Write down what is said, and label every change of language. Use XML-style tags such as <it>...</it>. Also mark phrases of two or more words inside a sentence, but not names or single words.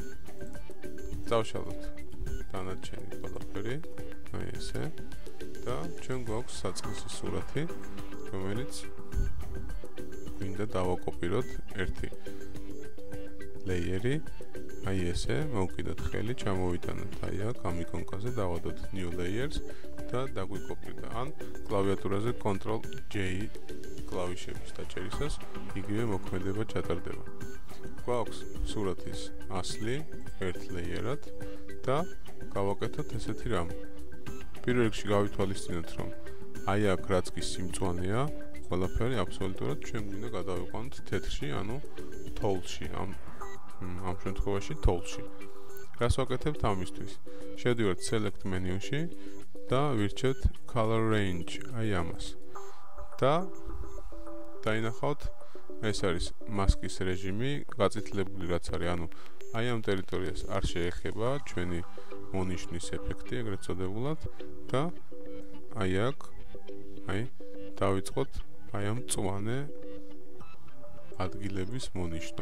<ka>დავშალოთ დანარჩენი ყველაფერი, აი ესე და ჩვენ გვაქვს საწყისი სურათი, რომელიც მინდა დავაკოპიროთ ერთი ლეიერი, აი ესე, მოვკიდოთ ხელი, ჩამოვიტანოთ აი აქ ამ იკონკაზე, დავადოთ</ka> <en>new layers</en> <ka>და დაგვიკოპირდა. ან კლავიატურაზე Ctrl+J კლავიშების დაჭერისას იგივე მოქმედება ჩატარდება. გვაქვს სურათის ასლი ერთ ლეიერად და გავაკეთოთ ესეთი რამ. პირველ რიგში გავითვალისწინოთ, რომ აი აქ რაც კი სიმწვანეა, ყველაფერი აბსოლუტურად ჩვენ გვინდა გადავიყვანოთ თეთრში, ანუ თოვლში, ამ შემთხვევაში თოვლში. რას ვაკეთებთ ამისთვის? შევდივართ</ka> <en>select menu-</en> <ka>ში და ვირჩევთ</ka> <en>color range,</en> <ka>აი ამას. და დაინახავთ, ეს არის მასკის რეჟიმი, გაწითლებული რაც არის, ანუ აი ამ ტერიტორიას არ შეეხება ჩვენი მონიშნის ეფექტი, ეგრეთ წოდებულად და აი აქ, აი დავიწყოთ აი ამ მწვანე ადგილების მონიშნა.</ka>